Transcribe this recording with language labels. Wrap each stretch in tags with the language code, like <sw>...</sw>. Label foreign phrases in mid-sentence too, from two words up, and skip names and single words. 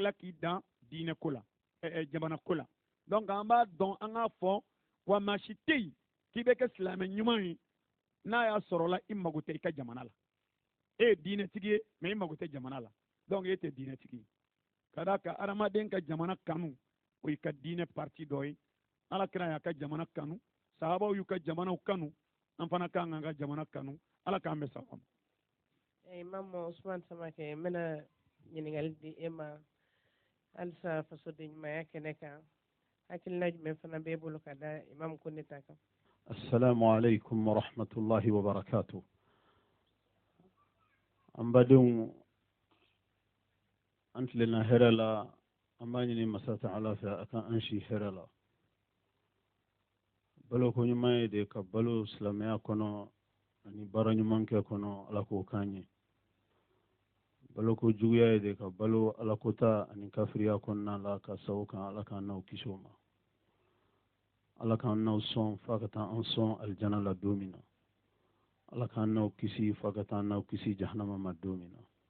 <bm>tila k'i dan diinɛ ko la jamana ko la donc an b'a dɔn an k'a fɔ wa maa si tɛ yen k'i bɛ kɛ silamɛ ɲuman ye n'a y'a sɔrɔla i mago tɛ i ka jamana la e ye diinɛtigi ye mais i mago tɛ jamana la donc e tɛ diinɛtigi ye ka d'a kan adamaden ka jamana kanu o y'i ka diinɛ parti dɔ ye ala kira y'a ka jamana kanu sahabaw y'u ka jamanaw kanu an fana kan k'an ka jamana kanu ala k'an bɛ sago ma. Imam Usman Samake n bɛna ɲininkali di e ma halisa fasoden ɲumanya kɛnɛ kan hakilina jumɛn fana b'e bolo ka da Imam Koneta kan.</bm> <ar>السلام عليكم ورحمة الله وبركاته.</ar> <bm>An badenw an tilenna hɛrɛ la an b'a ɲini masa ta'ala fɛ a kan an si hɛrɛ la baloko ɲuman ye de ka balo silamɛya kɔnɔ ani baara ɲuman kɛ kɔnɔ ala k'o k'an ye baloko juguya ye de ka balo alakota ani kafiriya kɔnɔna la ka sago kan ala k'an n'aw kisi o ma ala k'an n'aw sɔn f'a ka taa an sɔn alijana la don min na ala k'an n'aw kisi f'a ka taa n'aw kisi jahanama ma don min na</bm>